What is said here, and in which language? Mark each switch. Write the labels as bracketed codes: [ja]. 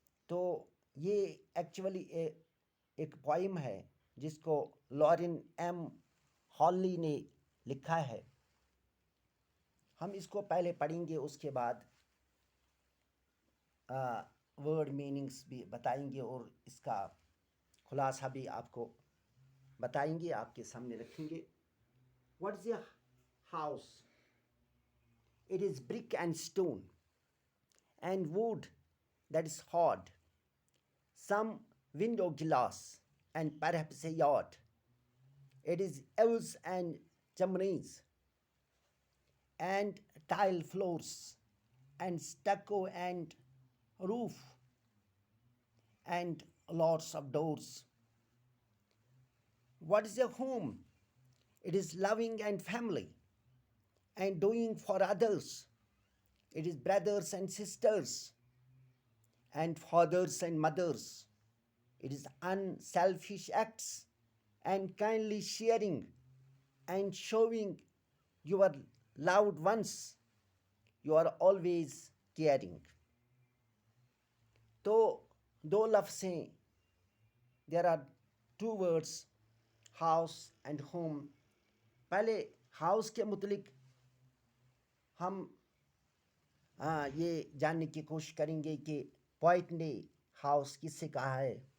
[ur] تو یہ ایکچولی ایک پوئم ہے جس کو لورین ایم ہاللی نے لکھا ہے. ہم اس کو پہلے پڑھیں گے، اس کے بعد ورڈ میننگس بھی بتائیں گے اور اس کا خلاصہ بھی آپ کو بتائیں گے، آپ کے سامنے رکھیں گے. [en] What is a house? It is brick and stone and wood that is hard, some window glass and perhaps a yard. It is eaves and chimneys and tile floors and stucco and roof and lots of doors. What is a home? It is loving and family and doing for others. It is brothers and sisters and fathers and mothers. It is unselfish acts and kindly sharing and showing your loved ones you are always caring. [ur] تو دو لفظ ہیں. [en] There are two words, house and home. [ur] پہلے house کے متعلق ہم یہ جاننے کی کوشش کریں گے کہ پوئٹ نے ہاؤس کس سے کہا ہے.